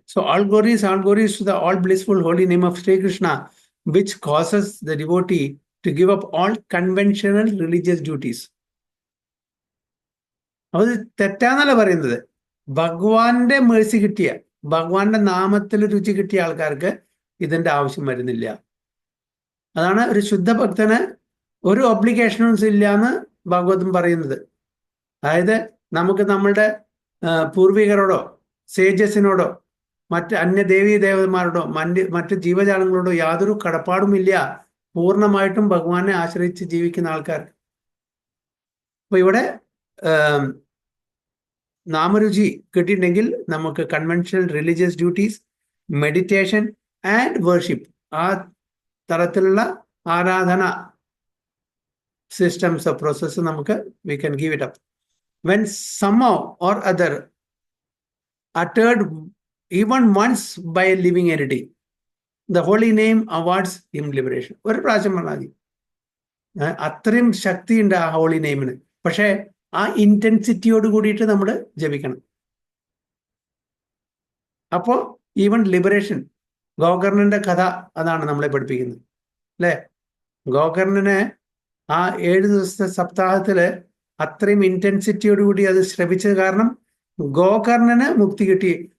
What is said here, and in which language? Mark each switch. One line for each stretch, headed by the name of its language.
English: So all glories to the all blissful holy name of Sri Krishna, which causes the devotee to give up all conventional religious duties.
Malayalam: അത് തെറ്റാന്നല്ല പറയുന്നത്. ഭഗവാന്റെ Mercy കിട്ടിയ, ഭഗവാന്റെ നാമത്തിൽ രുചി കിട്ടിയ ആൾക്കാർക്ക് ഇതിന്റെ ആവശ്യം വരുന്നില്ല. അതാണ് ഒരു ശുദ്ധ ഭക്തന് ഒരു ഒബ്ലിഗേഷനും ഇല്ല എന്ന് ഭാഗവതം പറയുന്നത്. അതായത് നമുക്ക് നമ്മളുടെ പൂർവികരോടോ സേജസിനോടോ മറ്റ് അന്യദേവീ ദേവന്മാരോടോ മറ്റ് ജീവജാലങ്ങളോടോ യാതൊരു കടപ്പാടുമില്ല പൂർണ്ണമായിട്ടും ഭഗവാനെ ആശ്രയിച്ച് ജീവിക്കുന്ന ആൾക്കാർക്ക്. അപ്പൊ ഇവിടെ നാമരുചി കിട്ടിയിട്ടുണ്ടെങ്കിൽ നമുക്ക്
English: conventional religious duties, meditation and worship,
Malayalam: ആ തരത്തിലുള്ള ആരാധന സിസ്റ്റംസ് ഓഫ് പ്രോസസ് നമുക്ക്
English: We can give it up. When somehow or other uttered even once by a living entity, the holy name awards him liberation.
Malayalam: ഒരു പ്രാവശ്യം പറഞ്ഞാൽ മതി. അത്രയും ശക്തിയുണ്ട് ആ ഹോളി നെയിമിന്. പക്ഷെ ആ ഇന്റൻസിറ്റിയോട് കൂടിയിട്ട് നമ്മൾ ജപിക്കണം. അപ്പോൾ ഈവൻ ലിബറേഷൻ, ഗോകർണന്റെ കഥ അതാണ് നമ്മളെ പഠിപ്പിക്കുന്നത്. അല്ലെ? ഗോകർണന് ആ 7 ദിവസത്തെ സപ്താഹത്തില് അത്രയും ഇന്റൻസിറ്റിയോടുകൂടി അത് ശ്രവിച്ചത് കാരണം ഗോകർണന് മുക്തി കിട്ടി.